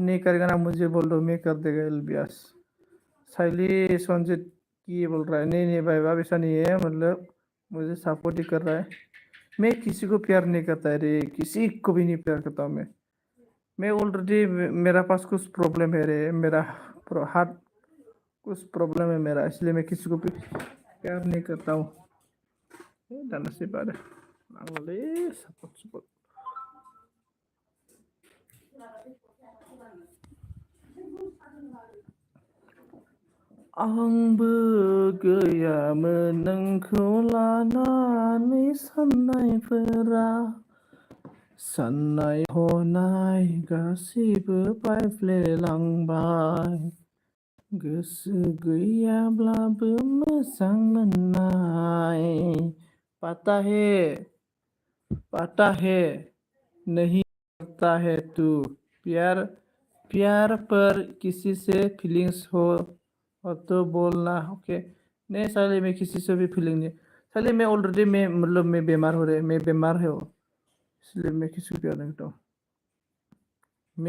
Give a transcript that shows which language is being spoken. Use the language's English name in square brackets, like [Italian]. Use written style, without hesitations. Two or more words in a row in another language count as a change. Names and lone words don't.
[Hindi] नहीं करेगा ना मुझे बोल दो मैं कर देगा एलबी आज साइली संजित की बोल रहा है नहीं भाई बाब ऐसा नहीं है मतलब मुझे सपोर्ट ही कर रहा है मैं किसी को प्यार नहीं करता है रे किसी को भी नहीं प्यार करता हूँ मैं ऑलरेडी मेरा पास कुछ प्रॉब्लम है रे मेरा हार्ट कुछ प्रॉब्लम है मेरा इसलिए मैं किसी को भी प्यार नहीं करता हूँ दाना से बारे सपोर्ट [Bodo] आंबो गैयामोन नोंखौ लानानै साननायफोरा साननाय हनाय गासैबो बायफ्लेलांबाय गोसो गैयाब्लाबो मोजां मोननाय पता [Hindi] है नहीं करता है तू प्यार पर किसी से फीलिंग्स हो तो बोलना ओके नहीं साले मैं किसी से भी फीलिंग नहीं साले मैं ऑलरेडी मैं बीमार हो रहे मैं बीमार है इसलिए मैं किसी को प्यार नहीं करता हूँ मैं